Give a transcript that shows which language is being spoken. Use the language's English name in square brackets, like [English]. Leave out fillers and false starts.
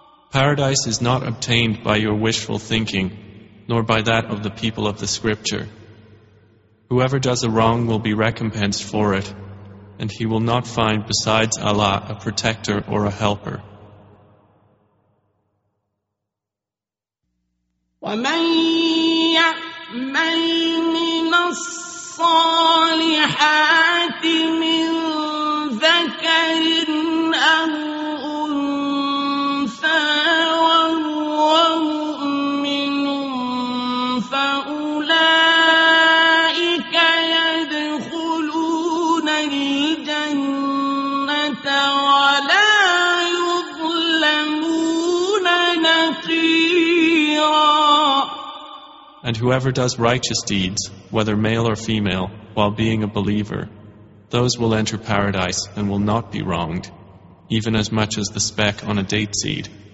[English] Paradise is not obtained by your wishful thinking, nor by that of the people of the scripture. Whoever does a wrong will be recompensed for it, and he will not find besides Allah a protector or a helper. [Arabic] ومن يعمل من الصالحات من ذكر أو أنثى وهو مؤمن فأولئك يدخلون الجنة ولا يظلمون نقيرا. [English] And whoever does righteous deeds, whether male or female, while being a believer, those will enter paradise and will not be wronged, even as much as the speck on a date seed.